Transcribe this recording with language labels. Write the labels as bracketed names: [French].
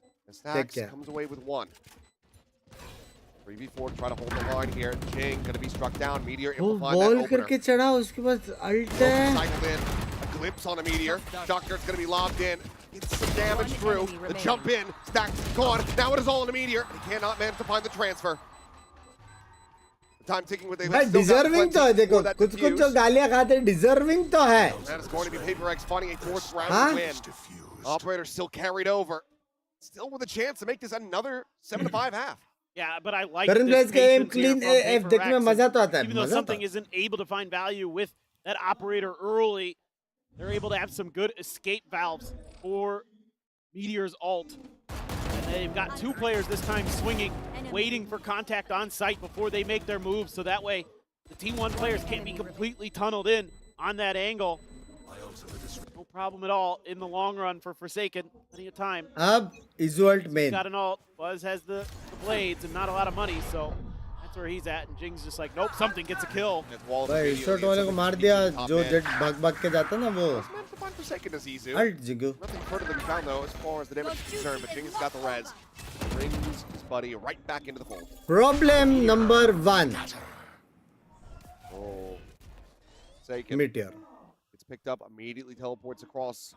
[English] And Stacks comes away with one. 3v4 to try to hold the line here. Jinggg gonna be struck down. Meteor able to find that opener. Cycled in, a glimpse on a Meteor. Doctor's gonna be lobbed in. Gets some damage through. The jump in, Stacks gone. Now it is all in a Meteor. He cannot manage to find the transfer. Time ticking with [Hindi] deserving तो है देखो कुछ कुछ जो गालियां खाते हैं deserving तो है. [English] That is going to be Paper X finding a fourth round win. Operator still carried over, still with a chance to make this another 7-5 half. Yeah, but I like this patience here from Paper X. [Hindi] मजा तो आता है. [English] Even though something isn't able to find value with that operator early, they're able to have some good escape valves for Meteor's ult. And they've got 2 players this time swinging, waiting for contact on site before they make their moves, so that way the T1 players can't be completely tunneled in on that angle. No problem at all in the long run for Forsaken. Plenty of time. [Hindi] Ab is ult [English] He's main. got an ult. Buzz has the blades and not a lot of money, so that's where he's at. And Jingg's just like, nope, something gets a kill. [Hindi] भाई shot वाले को मार दिया जो jet भाग के जाता ना वो. [English] Ult Jinggg. Nothing further than found though as far as the damage is concerned, but Jingg's got the res. Brings his buddy right back into the fold. Problem number 1. Oh, Forsaken. Meteor. It's picked up, immediately teleports across.